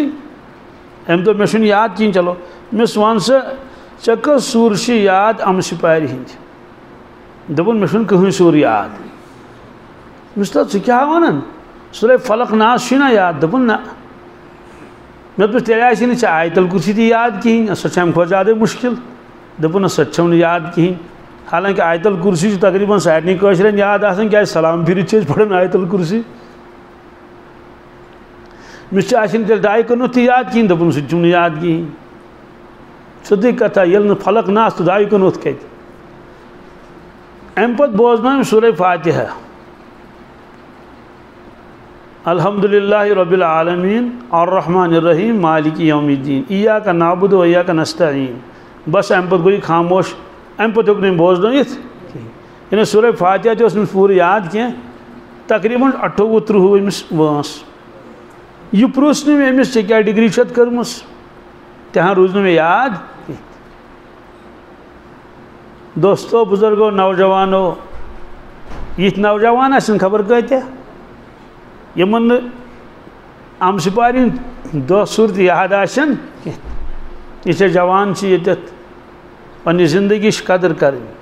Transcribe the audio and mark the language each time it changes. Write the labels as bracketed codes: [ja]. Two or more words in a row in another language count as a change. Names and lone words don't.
[ks] أمۍ دوٚپ مےٚ چھُنہٕ یاد کِہیٖنۍ چلو مےٚ وَن سا ژےٚ کٔژ سوٗر چھِ یاد اَمہٕ سِپارِ ہِنٛدۍ دوٚپُن مےٚ چھُنہٕ کٕہٕنۍ سوٗر یاد مےٚ دوٚپُس ژٕ کیٛاہ وَنان سورہ فلق ناس چھُے نا یاد دوٚپُن نہ مےٚ دوٚپُس تیٚلہِ آسی نہٕ ژےٚ آیتل کُرسی تہِ یاد کِہیٖنۍ سۄ چھِ اَمہِ کھۄتہٕ زیادَے مُشکِل دوٚپُن نہ سۄ تہِ چھَم نہٕ یاد کِہیٖنۍ حالانکہِ آیتل کُرسی چھُ تقریٖباً سارنٕے کٲشرٮ۪ن یاد آسان کیٛازِ سلام پھِرِتھ چھِ أسۍ پران آیتل کُرسی مےٚ چھِ آسہِ نہٕ تیٚلہِ ڈاے کُنُتھ تہِ یاد کِہیٖنۍ دوٚپُن سُہ تہِ چھُم نہٕ یاد کِہیٖنۍ سیوٚدُے کتھا ییٚلہِ نہٕ فلق ناس تہٕ ڈاے کُنُتھ کتہِ امہِ پتہٕ بوزنٲوِم سورہ فاتحہ [ar] الحمدللہ رب العالمین الرحمن الرحیم مالک یوم الدین ایاک نعبد و ایاک نستعین [ks] بس امہِ پتہٕ گوٚو خاموش امہِ پتہٕ ہیوٚک نہٕ أمۍ بوزنٲیِتھ کِہیٖنۍ یعنی سورہ فاتحہ تہِ اوس نہٕ پوٗرٕ یاد کینٛہہ تقریٖباً 28 أمِس وٲنٛس یہ پرٛژھ نہٕ مےٚ أمِس ژےٚ کیٛاہ ڈگری چھتھ کٔرمٕژ تہِ ہن روٗز نہٕ مےٚ یاد کینٛہہ دوستو بُزرگو نوجوانو یِتھۍ نوجوان آسن خبر کۭتیاہ یِمن نہٕ اَمہٕ سِپارِ ہِنٛدۍ دۄہ سوٗر تہِ یاد آسن کینٛہہ یہِ جوان چھِ ییٚتٮ۪تھ پننہِ زندگی چھِ قدر کرٕنۍ